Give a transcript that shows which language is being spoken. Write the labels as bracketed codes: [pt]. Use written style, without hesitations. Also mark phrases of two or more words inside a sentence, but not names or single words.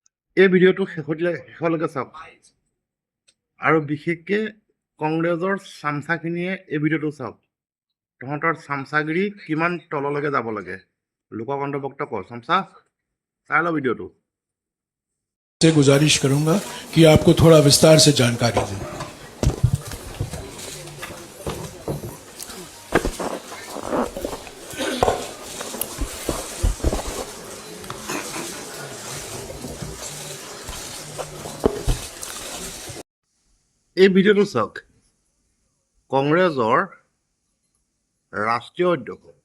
[as] এই ভিডিঅ'টো শেষলৈকে চাওক আৰু বিশেষকৈ কংগ্ৰেছৰ চামচাখিনিয়ে এই ভিডিঅ'টো চাওক তহঁতৰ চামচাগিৰি কিমান তললৈকে যাব লাগে লোকক অন্তৰ্ভুক্ত কৰ চামচা চাই ল ভিডিঅ'টো [hi] से गुजारिश करूंगा कि आपको थोड़ा विस्तार से जानकारी दें। [as] এই ভিডিঅ'টো চাওক কংগ্ৰেছৰ ৰাষ্ট্ৰীয় অধ্যক্ষ